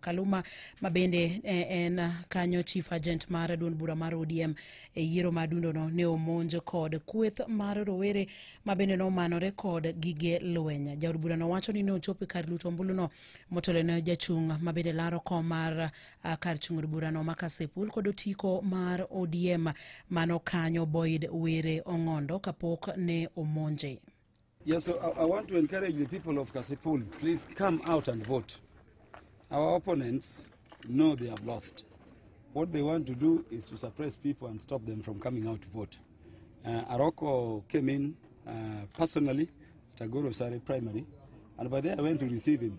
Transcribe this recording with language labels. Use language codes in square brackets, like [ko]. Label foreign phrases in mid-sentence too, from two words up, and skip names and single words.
[luo] Kaluma ma bende en kanyo chief agent mar duond bura mar ODM e yiero madundo no ne omonjo kod kweth mar rowere ma bende no manore kod gige lwenya. Jaod bura no wacho ni no chopi kar luto ombulu no motelo ne jachung' ma bende laro kom mar kar chung'od bura no ma Kasipul kod otiko mar ODM mano kanyo Boyd Were Ong'ondo kapok ne omonje. [en] Yes, so I want to encourage the people of Kasipul, please come out and vote. Our opponents know they have lost. What they want to do is to suppress people and stop them from coming out to vote. Aroko came in personally at Goro Sare Primary, and by there I went to receive him.